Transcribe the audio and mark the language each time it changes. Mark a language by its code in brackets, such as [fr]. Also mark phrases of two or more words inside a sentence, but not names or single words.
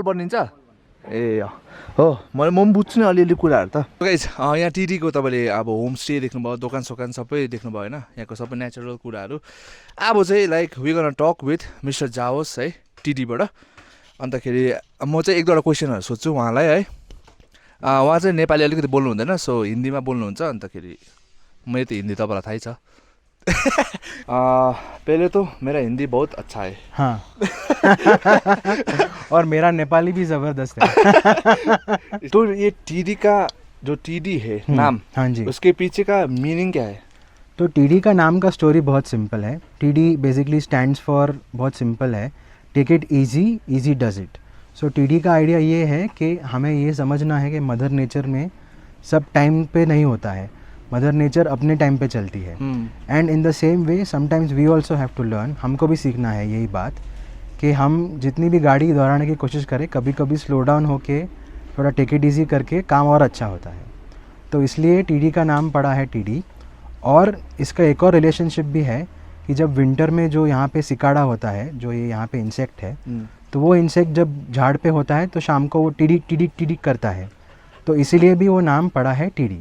[ne] बनिन्छ ए हो म पनि बुझ्छु नि अलिअलि कुराहरू त गाइस यहाँ टिडीको तपाईँले अब होमस्टे देख्नुभयो दोकान सोकान सबै देख्नुभयो होइन यहाँको सबै नेचुरल कुराहरू अब चाहिँ [en] like we gonna talk with Mister Jaos [ne] है टिडीबाट अन्तखेरि म चाहिँ एक दुईवटा क्वेसनहरू सोध्छु उहाँलाई है उहाँ चाहिँ नेपाली अलिकति बोल्नु हुँदैन सो हिन्दीमा बोल्नुहुन्छ अन्तखेरि मैले त हिन्दी तपाईँलाई थाहै छ [hi] पहले तो मेरा हिंदी बहुत अच्छा है हाँ और मेरा नेपाली भी ज़बरदस्त है तो ये टीडी का जो टीडी है नाम हाँ जी उसके पीछे का मीनिंग क्या है तो टीडी का नाम का स्टोरी बहुत सिंपल है टीडी [en] basically stands for [hi] बहुत सिंपल है [en] take it easy does it [hi] सो टीडी का आइडिया ये है कि हमें ये समझना है कि [en] mother nature [hi] में सब टाइम पे नहीं होता है [en] mother nature [hi] अपने टाइम पे चलती है [en] and in the same way sometimes we also have to learn [hi] हमको भी सीखना है यही बात कि हम जितनी भी गाड़ी दौड़ाने की कोशिश करें कभी कभी [en] slow down [hi] होके थोड़ा [en] take it easy [hi] करके काम और अच्छा होता है तो इसलिए टीडी का नाम पड़ा है टीडी और इसका एक और रिलेशनशिप भी है कि जब विंटर में जो यहाँ पे सिकाड़ा होता है जो ये यहाँ पे इंसेक्ट है तो वो इंसेक्ट जब झाड़ पे होता है तो शाम को वो टिडिक टिडिक टिडिक करता है तो इसीलिए भी वो नाम पड़ा है टीडी